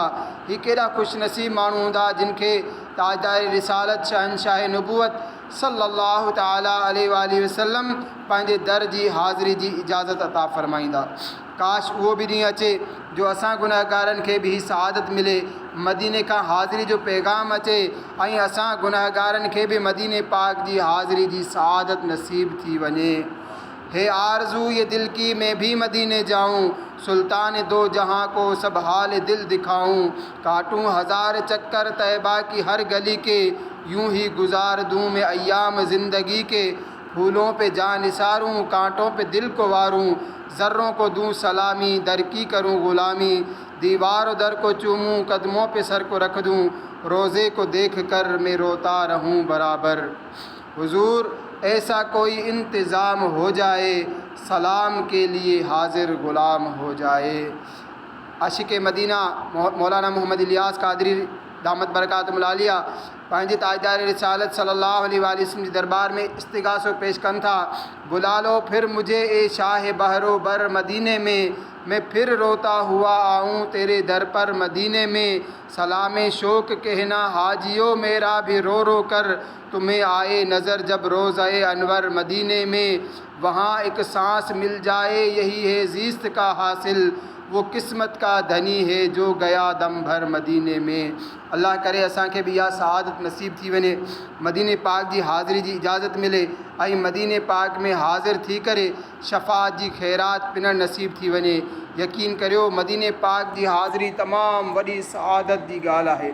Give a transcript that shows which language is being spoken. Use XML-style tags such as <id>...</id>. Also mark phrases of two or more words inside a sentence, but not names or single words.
<sd>ही केॾा ख़ुशि नसीब माण्हू हूंदा जिन खे ताजदार रिसालत शहनशाह नबूवत</sd> <ar>صلى الله تعالى عليه وسلم</ar> <sd>पंहिंजे दर जी हाज़िरी जी इजाज़त अता फ़रमाईंदा। काश उहो बि ॾींहुं अचे जो असां गुनहगारनि खे बि ही सआदत मिले, मदीने खां हाज़िरी जो पैगाम अचे ऐं असां गुनहगारनि खे बि मदीने पाक जी हाज़िरी जी सआदत नसीब थी वञे।</sd> <ur>ہے آرزو یہ دل کی میں بھی مدینے جاؤں، سلطان دو جہاں کو سب حال دل دکھاؤں، کاٹوں ہزار چکر طیبہ کی ہر گلی کے، یوں ہی گزار دوں میں ایام زندگی کے، پھولوں پہ جان نثاروں کانٹوں پہ دل کو واروں، ذروں کو دوں سلامی در کی کروں غلامی، دیوار در کو چوموں قدموں پہ سر کو رکھ دوں، روضے کو دیکھ کر میں روتا رہوں برابر. حضور ایسا کوئی انتظام ہو جائے، سلام کے لیے حاضر غلام ہو جائے.</ur> <sd>आशिक़ मदीना मौलाना मोहम्मद इलियास कादरी</sd> <ar>دامت بركاتهم العالية</ar> <sd>पंहिंजे ताजदार रिसालत</sd> <ar>صلى الله عليه وسلم</ar> <sd>जी दरबार में इस्तिग़ासो पेश कनि था।</sd> <ur>بلا لو پھر مجھے اے شاہ بحر و بر مدینے میں، میں پھر روتا ہوا آؤں تیرے در پر مدینے میں. سلام شوق کہنا حاجیو میرا بھی رو رو کر، تمہیں آئے نظر جب روضۂ انور مدینے میں. وہاں ایک سانس مل جائے یہی ہے زیست کا حاصل، وہ قسمت کا دھنی ہے جو گیا دم بھر مدینے میں.</ur> <sd>अल्लाह करे असांखे भी इहा सआदत नसीब थी वञे, मदीने पाक जी हाज़िरी जी इजाज़त मिले ऐं मदीने पाक में हाज़िर थी करे शफ़ाअत जी ख़ैरात पिनण नसीब थी वञे। यकीन करियो मदीने पाक जी हाज़िरी तमामु वॾी सआदत जी ॻाल्हि आहे।</sd>